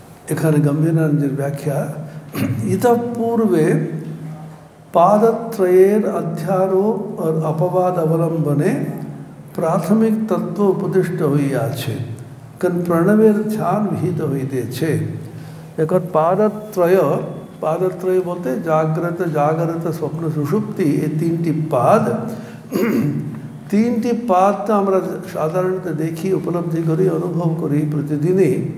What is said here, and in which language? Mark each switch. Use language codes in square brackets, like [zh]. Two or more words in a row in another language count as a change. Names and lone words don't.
[bn] এখানে গম্ভীরানন্দের ব্যাখ্যা, ইতঃ পূর্বে পাদত্রয়ের অধ্যারোপ ও অপবাদ অবলম্বনে প্রাথমিক তত্ত্ব উপদিষ্ট হইয়া আছে, কারণ প্রণবের ধ্যান বিহিত হইতেছে। এখন পাদত্রয় বলতে জাগ্রত জাগরত স্বপ্ন সুষুপ্তি, এই তিনটি পাদ তো আমরা সাধারণত দেখি, উপলব্ধি করি, অনুভব করি প্রতিদিনই।